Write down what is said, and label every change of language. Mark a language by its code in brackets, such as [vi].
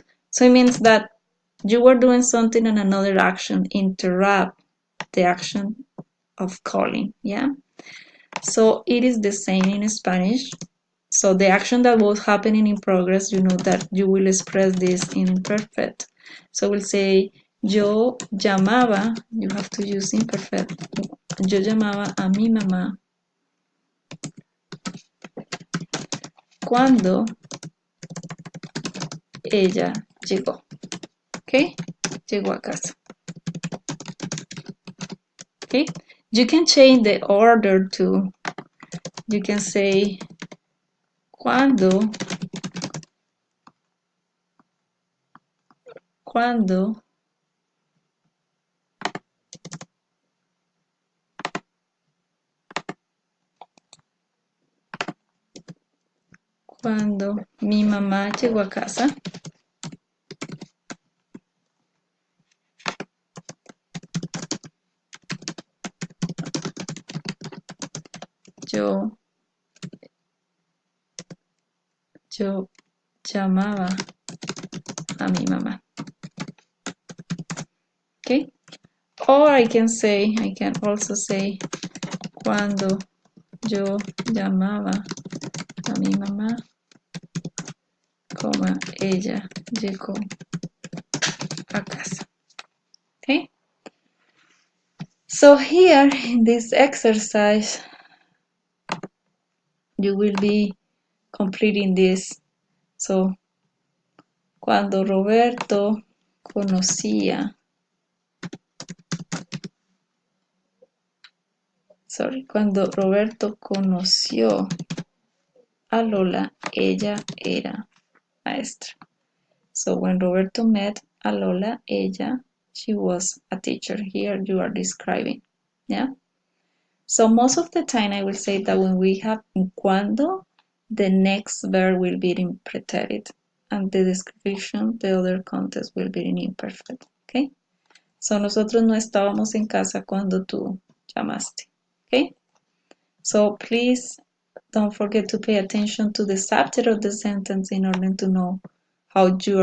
[en] So it means that you were doing something and another action interrupt the action of calling, yeah? So it is the same in Spanish. So the action that was happening in progress, you know that you will express this in imperfect. So we'll say, [es] yo llamaba, [en] you have to use imperfect. [es] Yo llamaba a mi mamá cuando ella llegó. Okay? Llegó a casa. Okay? [en] You can change the order too. You can say, [es] cuando cuando mi mamá llegó a casa, yo llamaba a mi mamá. Okay? [en] Or I can also say, [es] cuando yo llamaba a mi mamá, como ella llegó a casa. Okay? [en] So here in this exercise, you will be completing this. [es] So, cuando Roberto conocía, cuando Roberto conoció a Lola, ella era maestra. [en] So when Roberto met a Lola, she was a teacher. Here you are describing, yeah? So most of the time I will say that when we have cuando, the next verb will be in preterite and the description, the other context will be in imperfect, okay? [es] So nosotros no estábamos en casa cuando tú llamaste, okay? [en] So please don't forget to pay attention to the subject of the sentence in order to know how you are going to conjugate the verb, okay?